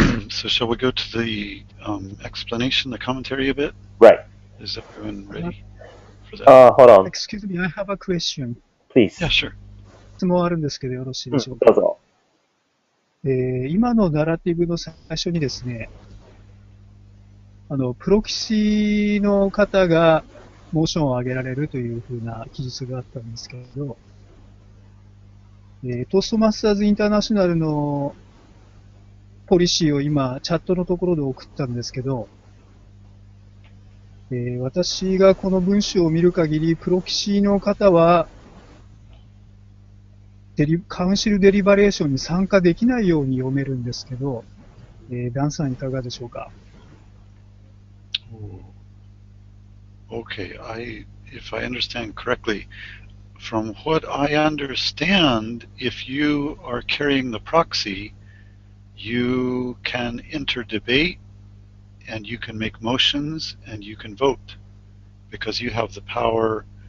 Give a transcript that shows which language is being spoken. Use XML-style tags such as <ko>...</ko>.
<en>So shall we go to the explanation, the commentary a bit? Right. Is everyone ready for that? Hold on. Excuse me, I have a question. Please. Yeah, sure.</en> <ja>質問あるんですけどよろしいでしょうか。どうぞ。今のナラティブの最初にですね、プロキシの方がモーションを上げられるというふうな記述があったんですけど、トーストマスターズインターナショナルのポリシーを今、チャットのところで送ったんですけど、私がこの文章を見る限り、プロキシの方は、カウンシルデリバレーションに参加できないように読めるんですけど、ダンさんいかがでしょうか。</ja> <en>Okay, if I understand correctly, from what I understand, if you are carrying the proxy, you can enter debate and you can make motions and you can vote because you have the power.</en>